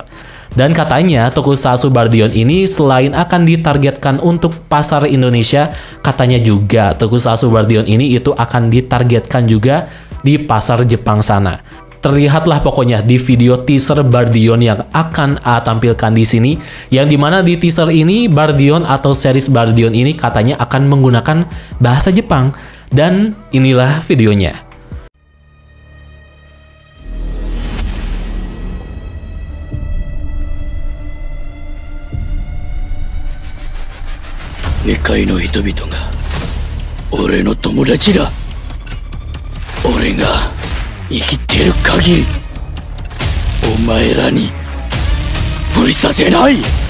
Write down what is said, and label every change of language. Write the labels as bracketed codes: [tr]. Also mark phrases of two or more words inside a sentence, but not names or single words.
[id] Dan katanya tokusatsu Bardion ini selain akan ditargetkan untuk pasar Indonesia, katanya juga tokusatsu Bardion ini itu akan ditargetkan juga di pasar Jepang sana. Terlihatlah pokoknya di video teaser Bardion yang akan A tampilkan di sini, yang dimana di teaser ini Bardion atau series Bardion ini katanya akan menggunakan bahasa Jepang. Dan inilah videonya. [ja] 世界の人々が俺の友達だ。俺が生きてる限りお前らに無理させない。